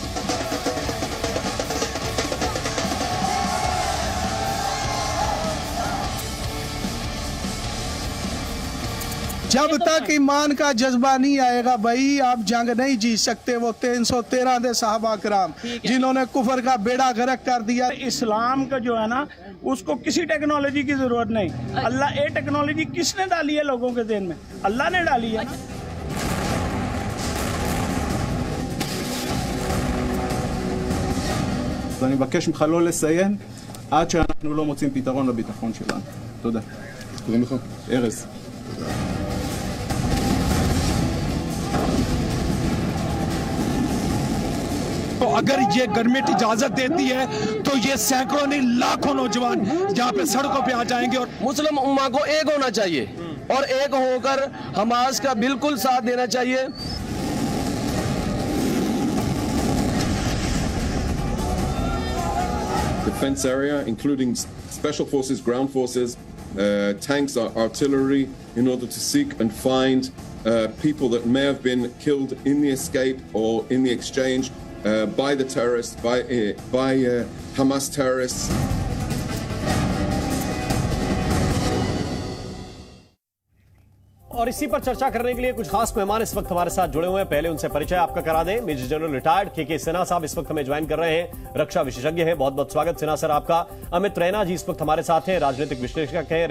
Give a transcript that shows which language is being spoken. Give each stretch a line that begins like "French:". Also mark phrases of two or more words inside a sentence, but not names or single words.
Hindi: जब तक ईमान का जज्बा नहीं आएगा भाई, आप जंग नहीं जीत सकते। वो 313 दे साहबा कराम जिन्होंने कुफर का बेड़ा गर्क कर दिया। इस्लाम का जो है ना, उसको किसी टेक्नोलॉजी की जरूरत नहीं। अल्लाह, ये टेक्नोलॉजी किसने डाली है लोगों के दिन में? अल्लाह ने डाली है।
Hebrew: אני מבקש ממך לא לסיים עד שאנחנו לא מוצאים פתרון לביטחון שלנו. תודה. קוראים לך? ארז.
Hindi: तो अगर ये गवर्नमेंट इजाजत देती है तो ये सैकड़ों नहीं लाखों नौजवान यहाँ पे सड़कों पे आ जाएंगे। और मुस्लिम उम्मा को एक होना चाहिए और एक होकर हमास का बिल्कुल साथ देना चाहिए।
English: defense area, including special forces, ground forces, tanks, artillery, in order to seek and find people that may have been killed in the escape or in the exchange by the terrorists, by Hamas terrorists.
Hindi: और इसी पर चर्चा करने के लिए कुछ खास मेहमान इस वक्त हमारे साथ जुड़े हुए हैं। पहले उनसे परिचय आपका करा दें।
English: Major General Retired
Hindi: के सिन्हा साहब इस वक्त हमें ज्वाइन कर रहे हैं, रक्षा विशेषज्ञ हैं। बहुत बहुत स्वागत सिन्हा सर आपका। अमित रैना जी इस वक्त हमारे साथ हैं, राजनीतिक विश्लेषक हैं।